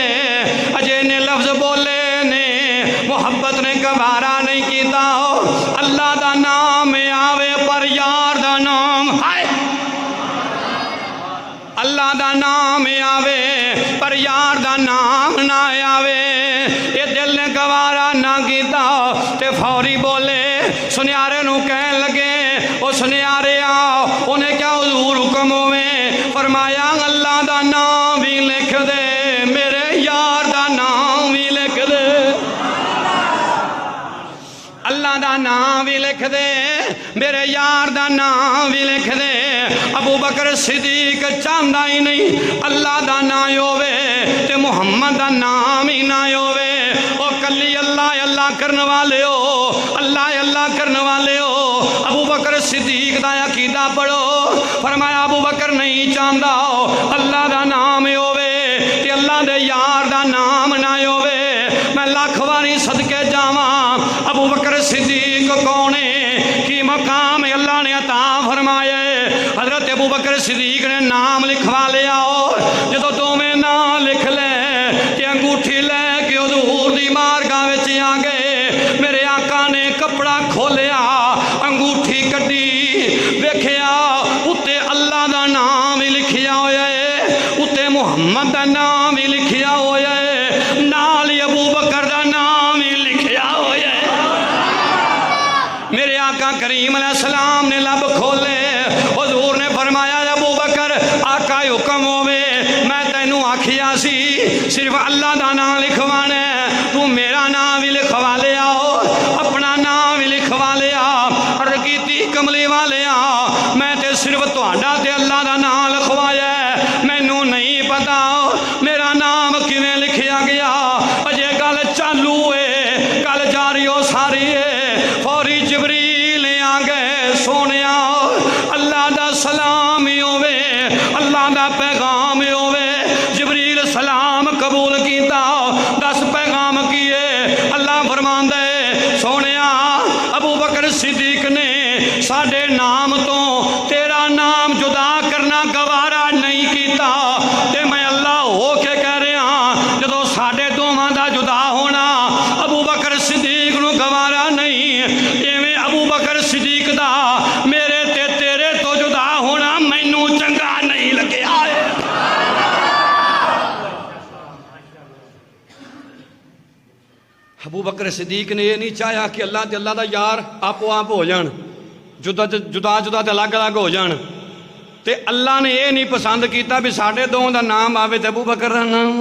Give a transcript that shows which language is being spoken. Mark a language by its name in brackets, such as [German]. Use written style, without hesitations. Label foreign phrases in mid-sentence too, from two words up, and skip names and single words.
[Punjabi] اجے نے لفظ بولے نے محبت نے گوارا نہیں کیتا، اللہ دا نام آوے پر یار دا نام، ہائے اللہ دا نام آوے پر یار دا نام نہ آوے، یہ دل نے گوارا نہ کیتا تے فوری بولے سنیارے نو کہن لگے او سنیارے آؤ۔ انہیں کیا حضور حکم ہوئے؟ فرمایا اللہ دا نام بھی لکھ دے، میرے یار دا نام بھی لکھ دے، اللہ دا نام بھی لکھ دے، میرے یار دا نام بھی لکھ دے۔ ابو بکر صدیق چاہندہ ہی نہیں اللہ دا نام ہووے تے محمد دا نام ہی نہ ہووے۔ او کلی اللہ اللہ کرنے والے ہو، اللہ اللہ کرنے والے ہو۔ ابو بکر صدیق دا عقیدہ پڑھو، فرمایا ابو بکر نہیں چاہندہ اللہ دا نام ہووے تے اللہ دے یار دا نام نہ ہووے۔ میں لاکھ واری صدقے جاواں، ابو بکر صدیق کونے کی مقام اللہ نے عطا فرمائے۔ حضرت ابو بکر صدیق نے نام لکھوا لیا، جدو دو میں نام لکھ لے کہ انگوٹھی لے کے حضور دی مارگاہ وچ آ گئے۔ میرے آقا نے کپڑا کھولیا، انگوٹھی کٹی، ویکھیا اتے اللہ دا نام ہی لکھیا ہویا ہے، اتے محمد دا نام ہی لکھیا ہویا ہے، نال ہی ابو بکر دا نام ہی لکھیا ہویا ہے۔ میرے آقا کریم علیہ السلام نے لب کھولے، حضور نے فرمایا ابو بکر آقا حکم ہووے، میں تینوں آکھیا سی صرف اللہ دا نام لکھوانا ہے، تو میرا نام بھی لکھوا لیا، اپنا نام بھی لکھوا لیا۔ عرض کیتی کملی والیا میں تے صرف تہاڈا تے اللہ دا نام لکھوایا ہے، مینوں نہیں پتا میرا نام کیویں لکھیا گیا۔ اجے گل چالو ہے، گل جاری ہو ساری ہے، فوری جبریل آ گئے، سونیا اللہ دا سلام ہی ہووے، اللہ دا پیغام ہی ہووے۔ جبریل سلام قبول کیتا، 10 پیغام کیے۔ اللہ فرماندا ہے سونیا ابو بکر صدیق نے ساڈے نام تو تیرا نام جدا کرنا گوارا نہیں کیتا، تے میں اللہ ہو کے کہہ رہا جدو ساڈے دوواں دا جدا ہونا ابو بکر صدیق نو گوارا نہیں، ایویں ابو بکر صدیق دا میرے تے تیرے تو جدا ہونا مینوں چنگا نہیں لگیا ہے۔ ابو بکر صدیق نے یہ نہیں چاہیا کہ اللہ تے اللہ دا یار آپو آپ ہو جان، جدا جدا تے الگ الگ ہو جان، تے اللہ نے یہ نہیں پسند کیتا بھی ساڈے دونوں دا نام آوے تے ابو بکر دا نام۔